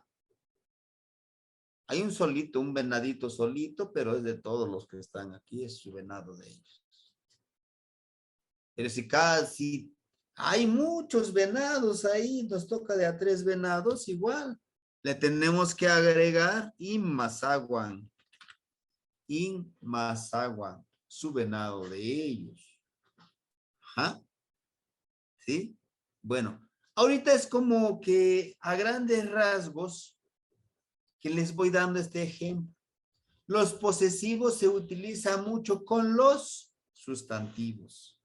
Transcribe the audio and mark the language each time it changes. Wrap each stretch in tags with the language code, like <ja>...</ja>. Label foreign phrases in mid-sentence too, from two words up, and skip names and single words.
<es>Hay un solito, un venadito solito, pero es de todos los que están aquí, es su venado de ellos. Pero si casi hay muchos venados ahí, nos toca de a 3 venados, igual. Le tenemos que agregar</es> <nah>in masaguan. In masaguan,</nah> <es>su venado de ellos. Ajá. ¿Sí? Bueno, ahorita es como que a grandes rasgos que les voy dando este ejemplo. Los posesivos se utilizan mucho con los sustantivos.</es>